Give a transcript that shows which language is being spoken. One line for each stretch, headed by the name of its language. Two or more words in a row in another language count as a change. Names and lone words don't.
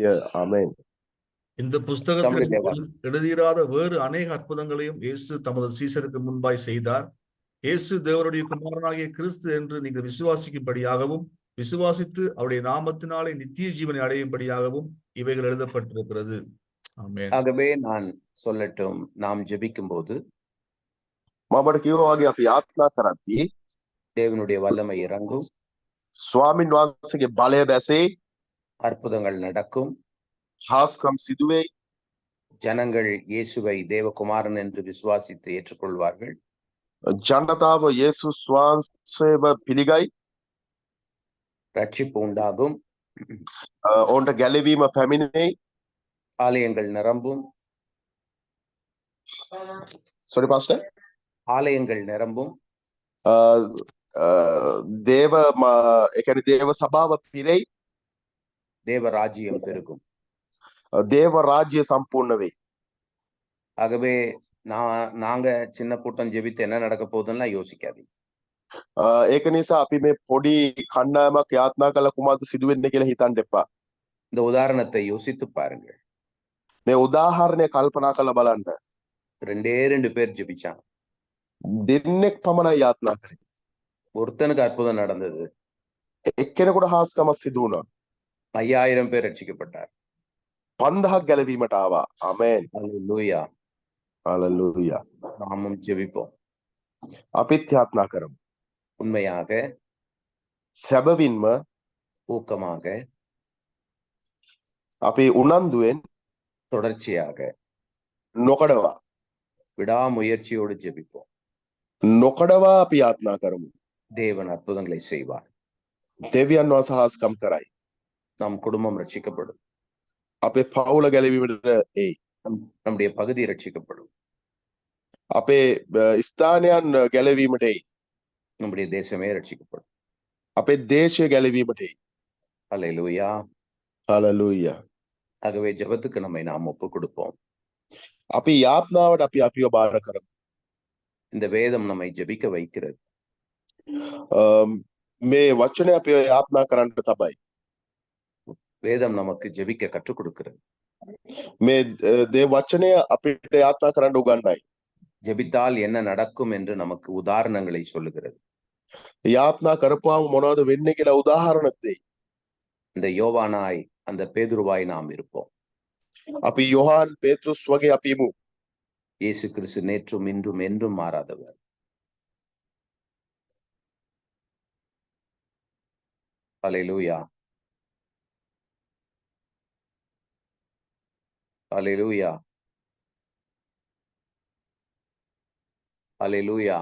Sinhala: ආමෙන්.
Tamil: இந்த புஸ்தகத்தில் நம்முடைய எழுதியிராத வேறு அநேக அற்புதங்களையும் இயேசு தமது சீசருக்கு முன்பாய் செய்தார். இயேசு தேவனுடைய குமாரனாகிய கிறிஸ்து என்று நீங்கள் விசுவாசிக்கும்படியாகவும் விசுவாசித்து அவருடைய நாமத்தினாலே நித்திய ஜீவனை அடையும்படியாகவும் இவைகள் எழுதப்பட்டிருக்கிறது. ஆமென். ஆகவே நான் சொல்லட்டும், நாம் ஜெபிக்கும் போது
Sinhala: මමට කිව්වා වගේ අපි යාත්නා කරද්දී
Tamil: தேவனுடைய வல்லமை இறங்கும்,
Sinhala: ස්වාමින් වහන්සේගේ බලය බැසේ,
Tamil: அற்புதங்கள் நடக்கும்,
Sinhala: හාස්කම් සිදුවේ,
Tamil: ஜனங்கள் இயேசுவை தேவகுமாரன் என்று விசுவாசித்து ஏற்றுக்கொள்வார்கள்.
Sinhala: ජනතාව යේසුස් වහන්සේව පිළිගයි,
Tamil: ரட்சிப்பு உண்டாகும்,
Sinhala: ඔවුන්ට ගැලවීම පැමිණෙයි.
Tamil: ஆலயங்கள் நிரம்பும்,
English: sorry pastor.
Tamil: ஆலயங்கள் நிரம்பும்,
Sinhala: දේව ඒ කියන්නේ දේව සභාව පිරෙයි,
Tamil: தேவ ராஜ்யம் பெருகும்.
Sinhala: දේව රාජ්‍ය සම්පූර්ණ වෙයි.
Tamil: ஆகவே நாங்க சின்ன கூட்டம் ஜெபித்து என்ன நடக்க போகுதுன்னா யோசிக்காதீங்க.
Sinhala: ඒක නිසා අපි මේ පොඩි කණ්ඩායමක් යාත්නා කළ කුමක්ද සිදුවෙන්නේ කියලා හිතන්න එපා.
Tamil: இந்த உதாரணத்தை யோசித்து பாருங்கள்.
Sinhala: මේ උදාහරණය කල්පනා කරලා බලන්න.
Tamil: 2 பேர் ஜெபிச்சாங்க,
Sinhala: දෙන්නෙක් පමණයි යාත්නා කරේ.
Tamil: ஒருத்தனுக்கு அற்புதம் நடந்தது,
Sinhala: එක්කෙනෙකුට හාස්කමක් සිදු වුණා.
Tamil: 5000 பேர் ரட்சிக்கப்பட்டார்.
Sinhala: 5000ක් ගැලවීමට ආවා. ආමෙන්.
Tamil: அல்லேலூயா.
Sinhala: හalleluya.
Tamil: நாமும் ஜெபிப்போம்.
Sinhala: අපිත් යාත්නා කරමු.
Tamil: உண்மையாக,
Sinhala: සැබවින්ම
Tamil: ஊக்கமாக,
Sinhala: අපි උනන්දුවෙන්
Tamil: தொடர்ச்சியாக,
Sinhala: නොකඩවා
Tamil: விடாமுயற்சியோடு ஜெபிப்போம்.
Sinhala: නොකඩවා අපි යාත්නා කරමු.
Tamil: தேவன் அற்புதங்களை செய்வார்.
Sinhala: දෙවියන් වහන්සේ හාස්කම් කරයි.
Tamil: நம் குடும்பம் ரட்சிக்கப்படும்,
Sinhala: අපේ පවුල ගැලවීමට එයි.
Tamil: நம்முடைய பகுதி ரட்சிக்கப்படும்,
Sinhala: අපේ ස්ථානයන් ගැලවීමට එයි.
Tamil: நம்முடைய தேசமே ரட்சிக்கப்படும்.
Sinhala: අපේ දේශය ගැලවීමට එයි.
Tamil: அல்லேலூயா.
Sinhala: හalleluya.
Tamil: ஆகவே ஜெபத்துக்கு நம்மை நாம் ஒப்பு கொடுப்போம்.
Sinhala: අපි යාත්නාවට අපි අපිව බාර කරමු.
Tamil: இந்த வேதம் நம்மை ஜெபிக்க வைக்கிறது.
Sinhala: මේ වචනය අපිව යාත්නා කරන්නට තබයි.
Tamil: வேதம் நமக்கு ஜெபிக்க கற்றுக் கொடுக்கிறது.
Sinhala: මේ දේ වචනය අපිට යාත්නා කරන්න උගන්වයි.
Tamil: ஜெபித்தால் என்ன நடக்கும் என்று நமக்கு உதாரணங்களை சொல்லுகிறது.
Sinhala: යාත්නා කරපුවාම මොනවද වෙන්නේ කියලා උදාහරණ දෙයි.
Tamil: இந்த யோவானாய் அந்த பேதுருவாய் நாம் இருப்போம்.
Sinhala: අපි යොහාන් පේත්‍රුස් වගේ අපි ඉමු.
Tamil: இயேசு கிறிஸ்து நேற்றும் இன்றும் என்றும் மாறாதவர். அல்லேலூயா. அல்லேலூயா. அல்லேலூயா.